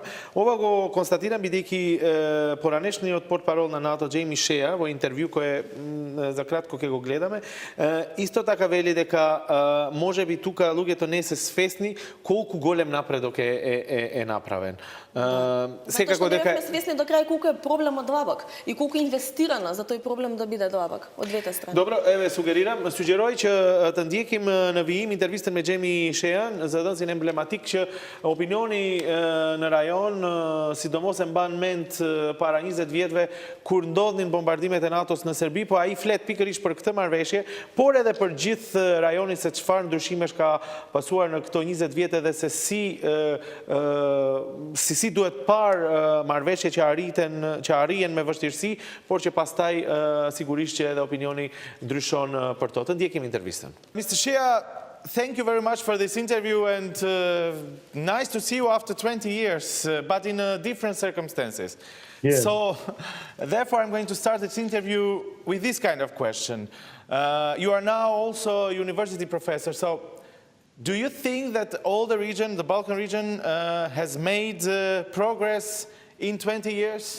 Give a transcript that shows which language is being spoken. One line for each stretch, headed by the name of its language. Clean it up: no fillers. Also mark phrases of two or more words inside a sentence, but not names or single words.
Macedonian: Ова го констатирам бидејќи поранешниот портпарол на НАТО Џејми Шеа во интервју кое за кратко ќе го гледаме, исто така вели дека можеби тука луѓето не се свесни колку голем напредок е направен. Секако дека не сме свесни до крај колку е проблемот длабок и колку е инвестирано за тој проблем да биде длабок од двете страни. Добро, еве сугерој
Albanian: ќе та ndjekim në vijim intervistën me Џејми Шеан, zëdhënësin emblematik që opinioni në rajon, sidomos e mban mend para 20 vjetëve kur ndodhin bombardimet e NATO-s në Serbi, po ai flet pikërisht për këtë marrëveshje, por edhe për gjithë rajonin se çfarë ndryshimesh ka pasuar në këto 20 vjet dhe se si duhet parë marrëveshje që arrihen me vështirësi, por që pastaj sigurisht që edhe opinioni ndryshon për to. Të ndjekim intervistën.
English: Mr. Shea, thank you very much for this interview and nice to see you after 20 years, but in different circumstances. Yeah. So, therefore, I'm going to start this interview with this kind of question. You are now also a university professor, so do you think that all the region, the Balkan region, has made progress in 20 years?